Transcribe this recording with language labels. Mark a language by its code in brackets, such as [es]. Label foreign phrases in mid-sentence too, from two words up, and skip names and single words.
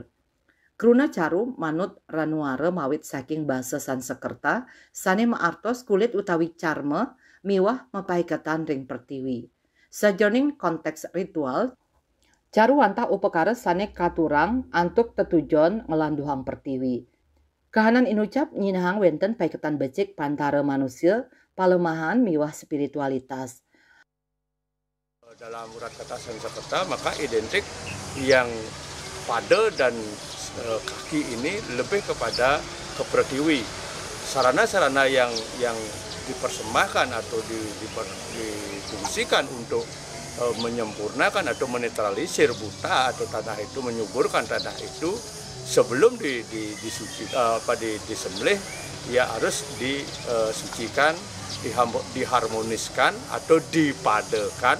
[ban] Kruna caru manut ranuare mawit saking basa Sansekerta sane maartos kulit utawi carme miwah mapaikatan ring pertiwi. Sajoning konteks ritual caru wantah upekara sane katurang antuk tetujon ngelanduhang pertiwi. Kahanan inucap nyinahang wenten paiketan becik pantara manusia palemahan miwah spiritualitas. [id] Dalam urat kata Sansekerta maka identik yang pada dan kaki ini lebih kepada kepertiwi. Sarana-sarana yang dipersembahkan atau difungsikan untuk menyempurnakan atau menetralisir buta atau tanah itu, menyuburkan tanah itu sebelum disembelih ya harus disucikan, diharmoniskan atau dipadekan.